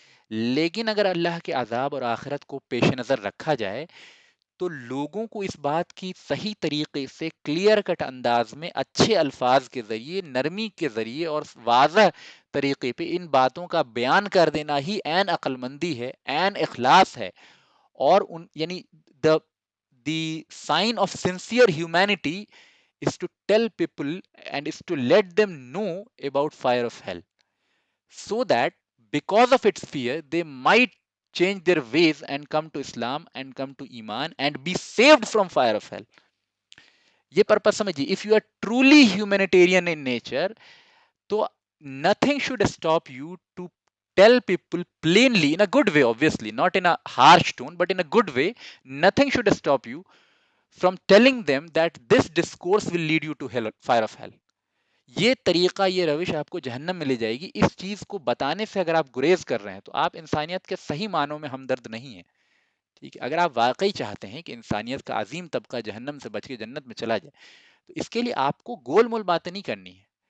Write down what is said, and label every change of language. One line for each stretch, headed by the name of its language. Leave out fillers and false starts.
Urdu: لیکن اگر اللہ کے عذاب اور آخرت کو پیش نظر رکھا جائے تو لوگوں کو اس بات کی صحیح طریقے سے کلیئر کٹ انداز میں اچھے الفاظ کے ذریعے، نرمی کے ذریعے اور واضح طریقے پہ ان باتوں کا بیان کر دینا ہی عین عقل مندی ہے، عین اخلاص ہے. اور یعنی
English: the the sign of sincere humanity is to tell people and is to let them know about fire of hell, so that because of its fear they might change their ways and come to Islam and come to Iman and be saved from fire of hell.
Urdu: یہ purpose سمجھیے.
English: if you are truly humanitarian in nature تو nothing should stop you to tell people plainly, in a good way, obviously not in a harsh tone but in a good way. Nothing should stop you from telling them that this discourse will lead you to hell, fire of hell.
Urdu: یہ طریقہ، یہ روش آپ کو جہنم میں لے جائے گی. اس چیز کو بتانے سے اگر آپ گریز کر رہے ہیں تو آپ انسانیت کے صحیح معنوں میں ہمدرد نہیں ہیں. ٹھیک ہے. اگر آپ واقعی چاہتے ہیں کہ انسانیت کا عظیم طبقہ جہنم سے بچ کے جنت میں چلا جائے تو اس کے لیے آپ کو گول مول باتیں نہیں کرنی ہے.